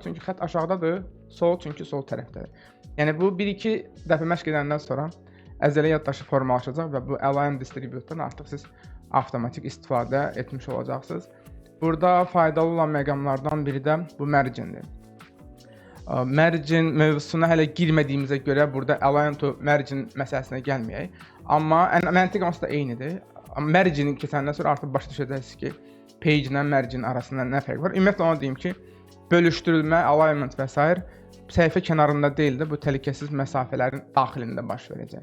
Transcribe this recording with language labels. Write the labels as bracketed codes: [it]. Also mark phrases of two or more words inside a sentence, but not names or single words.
[az] Çünki xətt aşağıdadır, sol çünki sol tərəfdədir. Yəni bu 1-2 dəfə məşq edəndən sonra əzələ yaddaşı formalaşacaq və bu [en] align distribute'dan [az] artıq siz avtomatik istifadə etmiş olacaqsınız. Burada faydalı olan məqamlardan biri də bu margindir. Margin mövzusuna hələ girmədiyimizə görə burada [en] align to margin [az] məsələsinə gəlməyək. Amma məntiq onsuz da eynidir. Margin keçəndən sonra artıq başa düşəcəksiniz ki, page ilə margin arasında nə fərq var. Ümumiyyətlə onu deyim ki, bölüşdürülmə, alignment və s. səhifə kənarında deyil də bu təhlükəsiz məsafələrin daxilində baş verəcək.